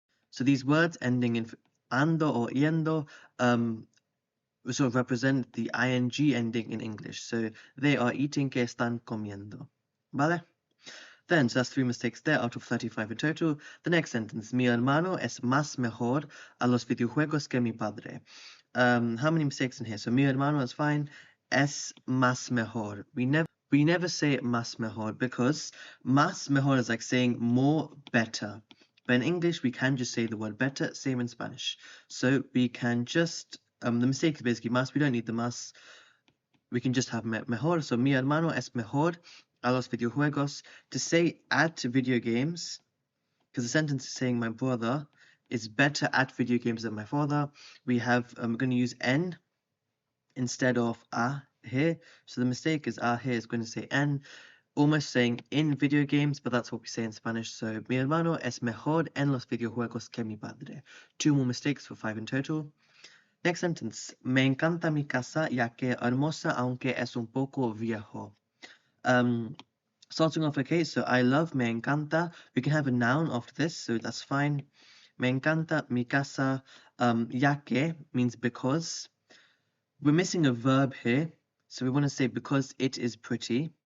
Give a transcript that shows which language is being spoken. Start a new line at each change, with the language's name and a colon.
English: So these words ending in ando or yendo sort of represent the ing ending in English. So they are eating,
Spanish: que están comiendo. Vale?
English: Then, so that's 3 mistakes there out of 35 in total. The next sentence,
Spanish: mi hermano es más mejor a los videojuegos que mi padre.
English: How many mistakes in here?
Spanish: So mi hermano
English: is fine.
Spanish: Es más mejor.
English: We never say más mejor because más mejor is like saying more, better. But in English, we can just say the word better, same in Spanish. So we can just, the mistake is basically más. We don't need the más. We can just have mejor.
Spanish: So mi hermano es mejor a los videojuegos.
English: To say at video games, because the sentence is saying my brother is better at video games than my father, we have, we're going to use en instead of a here. So the mistake is a here is going to say en, almost saying in video games, but that's what we say in Spanish.
Spanish: So mi hermano es mejor en los videojuegos que mi padre.
English: 2 more mistakes for 5 in total. Next sentence,
Spanish: me encanta mi casa ya que hermosa aunque es un poco viejo.
English: Starting off, okay, so I love,
Spanish: me encanta.
English: We can have a noun after this, so that's fine.
Spanish: Me encanta mi casa. Ya que
English: means because. We're missing a verb here, so we want to say because it is pretty.